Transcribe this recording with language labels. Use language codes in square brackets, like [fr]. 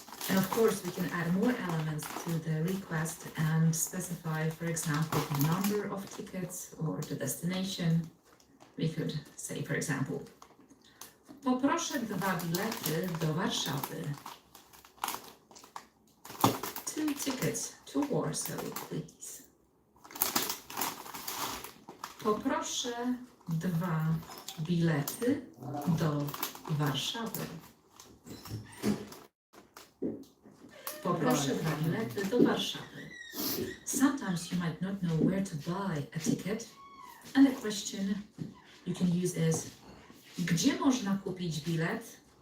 [en] And of course, we can add more elements to the request and specify, for example, the number of tickets or the destination. We could say, for example, [pl] poproszę 2 bilety do Warszawy. [en] 2 tickets to Warsaw, please. [pl] Poproszę 2 bilety do Warszawy. Poproszę 2 bilety do Warszawy. [en] Sometimes you might not know where to buy a ticket, and the question you can use is, [pl] gdzie można kupić bilet?